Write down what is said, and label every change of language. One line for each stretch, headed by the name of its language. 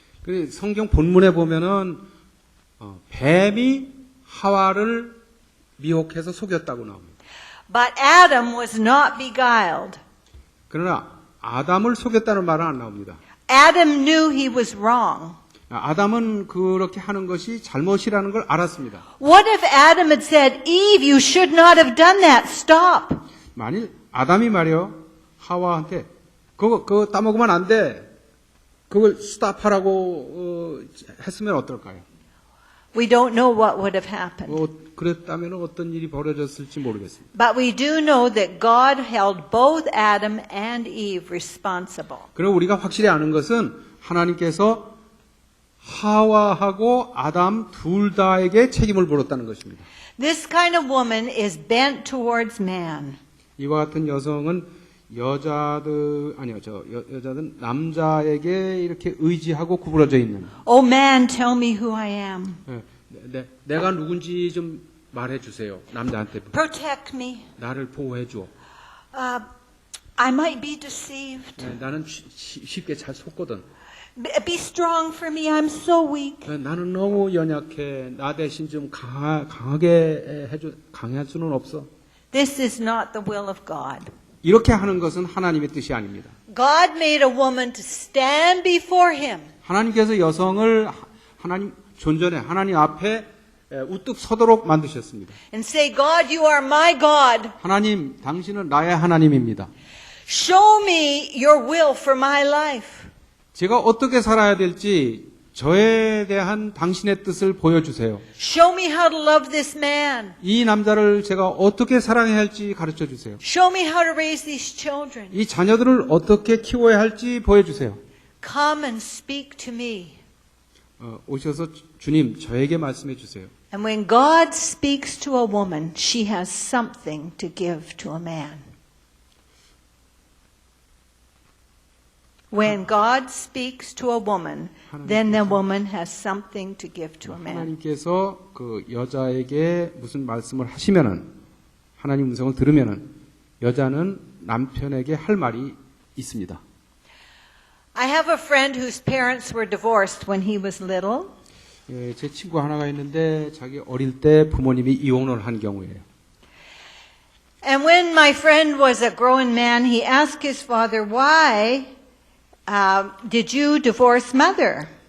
Korean: 그 성경 본문에 보면은 뱀이 하와를 미혹해서 속였다고 나옵니다.
English: But Adam was not beguiled.
Korean: 그러나 아담을 속였다는 말은 안 나옵니다.
English: Adam knew he was wrong.
Korean: 아담은 그렇게 하는 것이 잘못이라는 걸 알았습니다.
English: What if Adam had said, Eve, you should not have done that. Stop.
Korean: 만일 아담이 말이요 하와한테 그거 따먹으면 안 돼. 그걸 스탑하라고 했으면 어떨까요?
English: We don't know what would have happened.
Korean: 그랬다면 어떤 일이 벌어졌을지 모르겠습니다.
English: But we do know that God held both Adam and Eve responsible.
Korean: 그리고 우리가 확실히 아는 것은 하나님께서 하와하고 아담 둘 다에게 책임을 물었다는 것입니다.
English: This kind of woman is bent towards man.
Korean: 이와 같은 여성은 여자들 남자에게 이렇게 의지하고 구부러져 있는.
English: Oh man, tell me who I am.
Korean: 내가 누군지 좀 말해 주세요. 남자한테.
English: Protect me.
Korean: 나를 보호해 줘.
English: I might be deceived.
Korean: 나는 쉽게 잘 속거든.
English: Be strong for me. I'm so weak.
Korean: 나는 너무 연약해. 나 대신 좀 강하게 강할 수는 없어.
English: This is not the will of God.
Korean: 이렇게 하는 것은 하나님의 뜻이 아닙니다.
English: God made a woman to stand before him.
Korean: 하나님께서 여성을 하나님 존전에 하나님 앞에 우뚝 서도록 만드셨습니다.
English: And say, God, you are my God.
Korean: 하나님, 당신은 나의 하나님입니다.
English: Show me your will for my life.
Korean: 제가 어떻게 살아야 될지 저에 대한 당신의 뜻을 보여주세요.
English: Show me how to love this man.
Korean: 이 남자를 제가 어떻게 사랑해야 할지 가르쳐 주세요.
English: Show me how to raise these children.
Korean: 이 자녀들을 어떻게 키워야 할지 보여주세요.
English: Come and speak to me.
Korean: 오셔서 주님 저에게 말씀해 주세요.
English: And when God speaks to a woman, she has something to give to a man. When God speaks to a woman, then the woman has something to give to a man.
Korean: 하나님께서 그 여자에게 무슨 말씀을 하시면은 하나님 음성을 들으면은 여자는 남편에게 할 말이 있습니다.
English: I have a friend whose parents were divorced when he was little.
Korean: 제 친구 하나가 있는데 자기 어릴 때 부모님이 이혼을 한 경우예요.
English: And when my friend was a grown man, he asked his father, "Why did you divorce mother?"